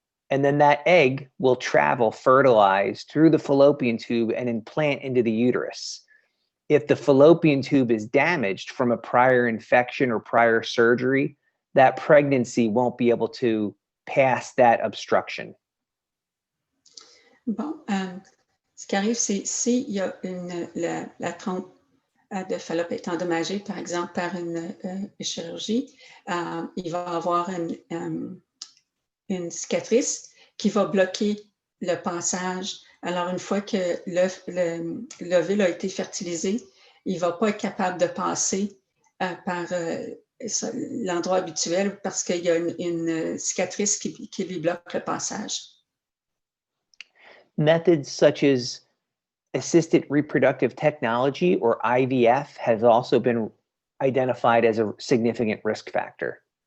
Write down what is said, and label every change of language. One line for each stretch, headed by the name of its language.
English: And then that egg will travel fertilized through the fallopian tube and implant into the uterus. If the fallopian tube is damaged from a prior infection or prior surgery, that pregnancy won't be able to pass that obstruction.
French: Bon, ce qui arrive, c'est s'il y a la trompe de Fallope est endommagée, par exemple, par une chirurgie, il va y avoir une cicatrice qui va bloquer le passage. Alors, une fois que l'ovule a été fertilisé, il ne va pas être capable de passer par l'endroit habituel parce qu'il y a une cicatrice qui lui bloque le passage.
English: Methods such as assisted reproductive technology, or IVF, has also been identified as a significant risk factor.